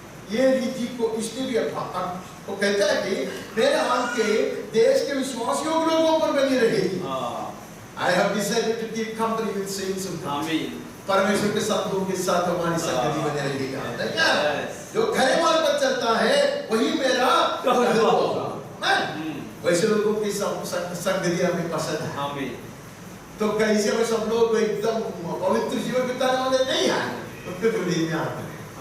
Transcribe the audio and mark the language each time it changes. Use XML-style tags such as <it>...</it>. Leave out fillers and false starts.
<hi>ये रीति को इसने भी वो कहता है कि मेरे आंखें देश के विश्वासियों के लोगों पर बनी रहेगी।</hi> <en>I have decided to keep company with saints of God.</en> <hi>परमेश्वर के संतों के साथ हमारी संगति बने रहेगी। जो खरे मार्ग पर चलता है वही मेरा होगा। वैसे लोगों की संगति हमें पसंद है। तो कैसे में सब लोग एकदम पवित्र जीवन बिताने वाले नहीं है, उनके विरोधी में आते हैं।</hi>